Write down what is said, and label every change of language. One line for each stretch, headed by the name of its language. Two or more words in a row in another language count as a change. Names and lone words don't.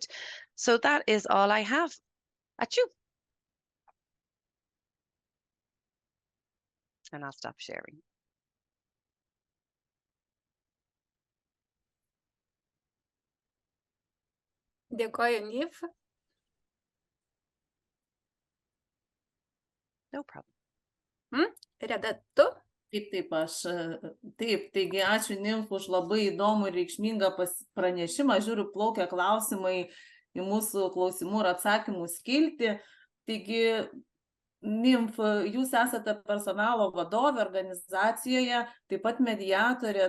English: So that is all I have. At you. And I'll stop sharing.
Lithuanian: Dėkoju, Niamh.
English: No problem.
Lithuanian: Reda, tu? Taip, taigi ačiū Niamh už labai įdomų ir reikšmingą pranešimą. Žiūriu, plaukia klausimai į mūsų klausimų ir atsakymų skiltį. Taigi, Niamh, jūs esate personalo vadovė organizacijoje, taip pat mediatorė.